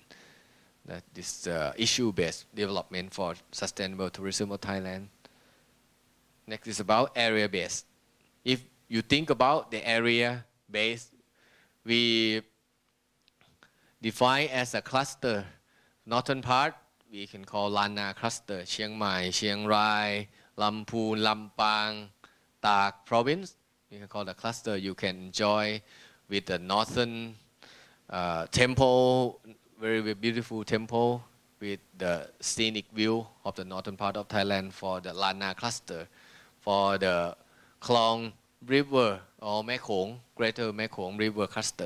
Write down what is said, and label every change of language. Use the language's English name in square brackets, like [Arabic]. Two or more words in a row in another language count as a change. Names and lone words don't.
[English] That is issue-based development for sustainable tourism of Thailand. Next is about area-based. If you think about the area-based, we define as a cluster. Northern part, we can call Lana cluster, Chiang Mai, Chiang Rai, Lamphun, Lampang, Tak province. You can call the cluster. You can enjoy with the northern temple, very beautiful temple with the scenic view of the northern part of Thailand for the Lana cluster. For the Klong River or Mekong, Greater Mekong River cluster.